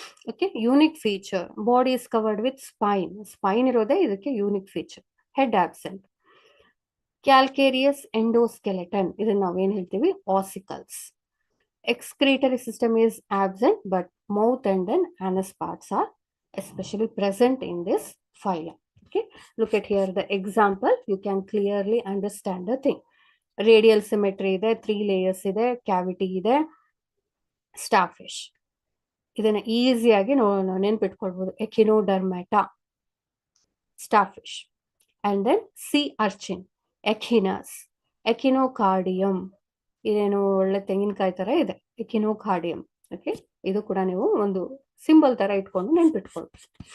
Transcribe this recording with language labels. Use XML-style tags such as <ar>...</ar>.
<en>Okay, unique feature, body is covered with spine.</en> <kn>Spain ಇರೋದೇ ಇದಕ್ಕೆ unique feature.</kn> <en>Head absent.</en> <kn>Calcareous ಎಂಡೋಸ್ಕೆಲೆಟನ್, ಇದನ್ನ ನಾವೇನ್ ಹೇಳ್ತೀವಿ? Ossicles.</kn> <en>Excretory system is absent, but mouth and then anus parts are especially present in this phylum. Okay, look at here the example, you can clearly understand the thing. Radial symmetry ಇದೆ, 3 layers ಇದೆ, cavity ಇದೆ, starfish.</en> <kn>ಇದನ್ನ ಈಸಿಯಾಗಿ ನೆನ್ಪಿಟ್ಕೊಳ್ಬಹುದು.</kn> <en>Echinodermata, starfish. And then sea urchin, echinus, echinocardum.</en> <kn>ಇದೇನು ಒಳ್ಳೆ ತೆಂಗಿನಕಾಯಿ ತರ ಇದೆ, ಎಕಿನೋಕಾರ್ಡಿಯಂ. ಓಕೆ, ಇದು ಕೂಡ ನೀವು ಒಂದು ಸಿಂಬಲ್ ತರ ಇಟ್ಕೊಂಡು ನೆನ್ಪಿಟ್ಕೊಳ್ಬೇಕು.</kn>